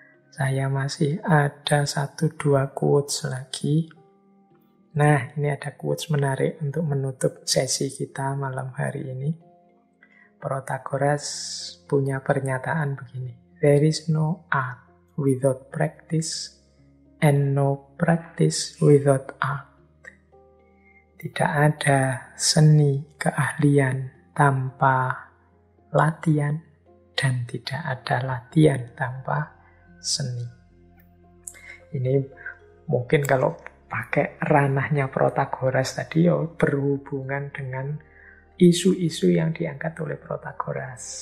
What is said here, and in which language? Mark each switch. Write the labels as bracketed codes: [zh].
[id] Saya masih ada 1-2 quotes lagi. Nah, ini ada quotes menarik untuk menutup sesi kita malam hari ini. Protagoras punya pernyataan begini. [en] There is no art without practice and no practice without art. [id] Tidak ada seni keahlian tanpa latihan, dan tidak ada latihan tanpa seni. Ini mungkin kalau pakai ranahnya Protagoras tadi, berhubungan dengan isu-isu yang diangkat oleh Protagoras.